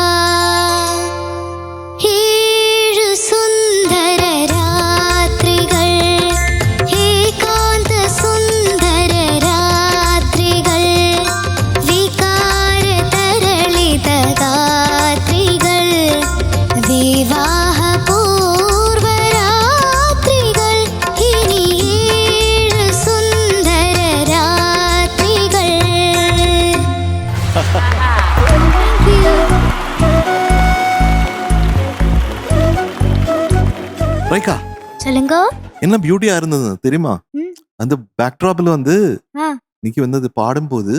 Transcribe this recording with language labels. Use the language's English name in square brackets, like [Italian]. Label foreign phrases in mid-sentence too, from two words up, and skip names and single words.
[Malayalam] ഏഴു സുന്ദര രാത്രികൾ, ഏകാന്ത സുന്ദര രാത്രികൾ, വികാര തരളിത ഗാത്രികൾ, വിവാഹ പൂർവ രാത്രികൾ, ഇനി ഏഴു സുന്ദര രാത്രികൾ. [Tamil] ரைக்கா சொல்லுங்க. என்ன பியூட்டியா இருந்தது தெரியுமா? அந்த பேக்ட்ராப்ல வந்து ஆ. இன்னைக்கு வந்து அது பாடும்போது